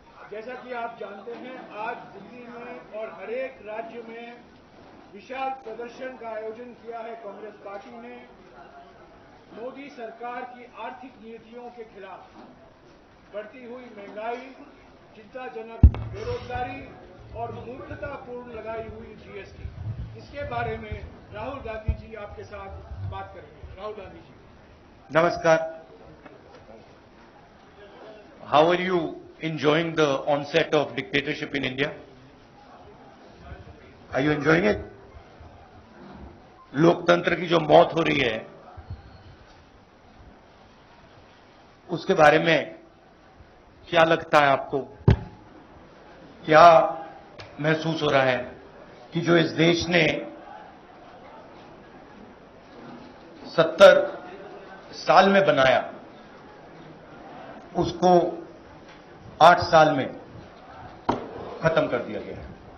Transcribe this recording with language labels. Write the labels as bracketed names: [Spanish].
[Hindi] जैसा कि आप जानते हैं, आज दिल्ली में और हर एक राज्य में विशाल प्रदर्शन का आयोजन किया है कांग्रेस पार्टी ने मोदी सरकार की आर्थिक नीतियों के खिलाफ। बढ़ती हुई महंगाई, चिंताजनक बेरोजगारी और मूर्खतापूर्ण लगाई हुई जीएसटी, इसके बारे में राहुल गांधी जी आपके साथ बात करेंगे। Rahul Gandhi ji. Namaskar. [English] How are you enjoying the onset of dictatorship in India? Are you enjoying it? [Hindi] लोकतंत्र की जो मौत हो रही है, उसके बारे में क्या लगता है आपको? क्या महसूस हो रहा है कि जो इस देश ने 70 साल में बनाया, उसको 8 साल में खत्म कर दिया गया है।